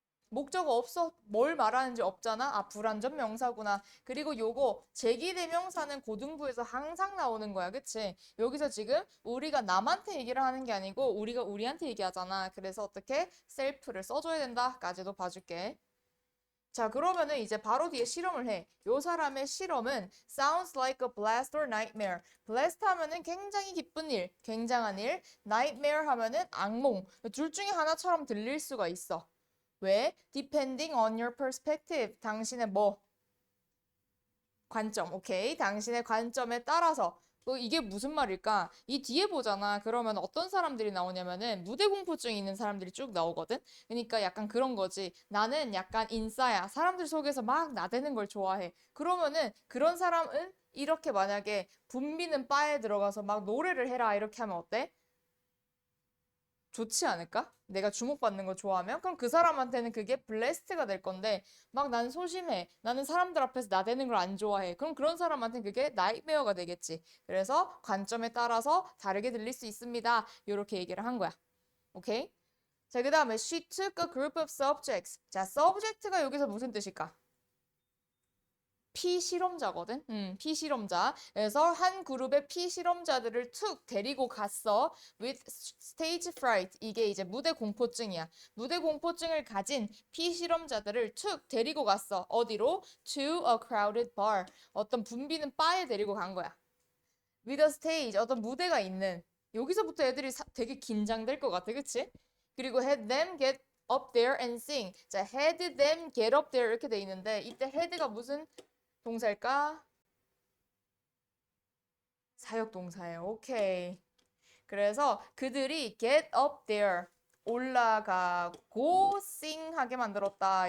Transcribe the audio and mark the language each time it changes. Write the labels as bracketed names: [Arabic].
[Korean] 목적어 없어. 뭘 말하는지 없잖아. 아, 불완전 명사구나. 그리고 요거 제기대명사는 고등부에서 항상 나오는 거야. 그치? 여기서 지금 우리가 남한테 얘기를 하는 게 아니고 우리가 우리한테 얘기하잖아. 그래서 어떻게 셀프를 써줘야 된다까지도 봐줄게. 자, 그러면은 이제 바로 뒤에 실험을 해. 요 사람의 실험은 [English] sounds like a blast or nightmare. [Korean] blast 하면은 굉장히 기쁜 일, 굉장한 일. nightmare 하면은 악몽. 둘 중에 하나처럼 들릴 수가 있어. 왜? [English] Depending on your perspective. [Korean] 당신의 뭐? 관점. 오케이. 당신의 관점에 따라서 이게 무슨 말일까? 이 뒤에 보잖아. 그러면 어떤 사람들이 나오냐면은 무대 공포증이 있는 사람들이 쭉 나오거든? 그러니까 약간 그런 거지. 나는 약간 인싸야. 사람들 속에서 막 나대는 걸 좋아해. 그러면은 그런 사람은 이렇게 만약에 붐비는 바에 들어가서 막 노래를 해라. 이렇게 하면 어때? 좋지 않을까? 내가 주목받는 거 좋아하면? 그럼 그 사람한테는 그게 블레스트가 될 건데, 막 난 소심해. 나는 사람들 앞에서 나대는 걸 안 좋아해. 그럼 그런 사람한테는 그게 나이트메어가 되겠지. 그래서 관점에 따라서 다르게 들릴 수 있습니다. 이렇게 얘기를 한 거야. 오케이? 자, 그 다음에 [English] she took a group of subjects. [Korean] 자, subject가 여기서 무슨 뜻일까? 피실험자거든. 피실험자. 그래서 한 그룹의 피실험자들을 툭 데리고 갔어. [English] With stage fright. [Korean] 이게 이제 무대 공포증이야. 무대 공포증을 가진 피실험자들을 툭 데리고 갔어. 어디로? [English] To a crowded bar. [Korean] 어떤 붐비는 바에 데리고 간 거야. [English] With a stage. [Korean] 어떤 무대가 있는. 여기서부터 애들이 되게 긴장될 것 같아. 그치? 그리고 [English] had them get up there and sing. [Korean] 자, [English] had them get up there [Korean] 이렇게 돼 있는데 이때 had가 무슨 동사일까? 사역 동사예요. 오케이. 그래서 그들이 [English] get up there [Korean] 올라가고 sing하게 만들었다.